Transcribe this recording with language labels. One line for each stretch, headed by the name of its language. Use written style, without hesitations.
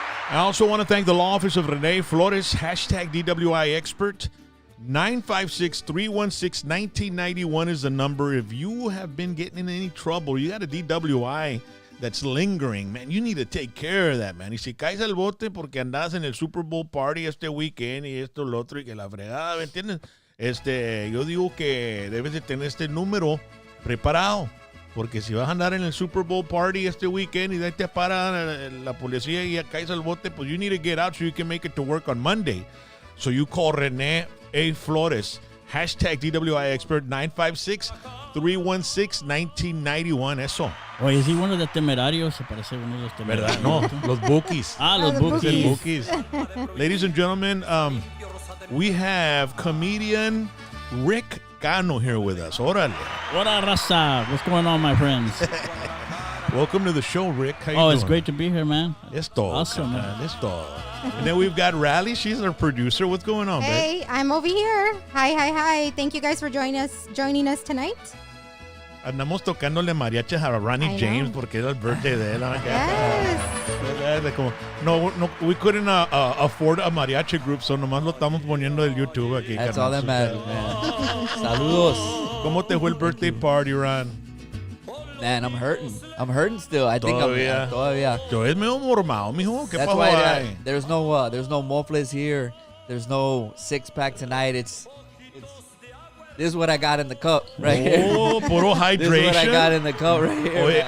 English: I also want to thank the law office of Rene Flores, #DWI expert. 956-316-1991 is the number. If you have been getting in any trouble, you got a DWI that's lingering, man, you need to take care of that, man.
Spanish: Y si caes al bote porque andas en el Super Bowl party este weekend y esto, lo otro y que la fregada, ¿me entiendes? Yo digo que debes de tener este número preparado, porque si vas a andar en el Super Bowl party este weekend y de ahí te para la policía y ya caes al bote, pues you need to get out so you can make it to work on Monday.
English: So you call Rene A. Flores, #DWI expert, 956-316-1991. Eso.
Spanish: Oye, es uno de Temerarios, se parece a uno de los Temerarios. ¿Verdad? No, los Bookies. Los Bookies.
English: Ladies and gentlemen, we have comedian Rick Cano here with us.
Spanish: Órale.
English: What up, Raza? What's going on, my friends? Welcome to the show, Rick. How you doing? It's great to be here, man.
Spanish: Es todo.
English: Awesome, man. Es todo. And then we've got Rally. She's our producer. What's going on, babe? Hey, I'm over here. Hi. Thank you guys for joining us tonight.
Spanish: Andamos tocándole mariachis a Ronnie James porque era el birthday de él.
English: Yes. No, we couldn't afford a mariachi group, so nomás lo estamos poniendo del YouTube aquí. That's all that matters, man.
Spanish: Saludos. ¿Cómo te fue el birthday party, Ron?
English: Man, I'm hurting still. I think
Spanish: Todavía. Todavía. Yo es medio mormado, mijo. ¿Qué
English: That's
Spanish: pasó
English: why
Spanish: ahí?
English: there's no mofles here. There's no 6-pack tonight. This is what I got in the cup right here. Oh, puro hydration. This is what I got in the cup right here.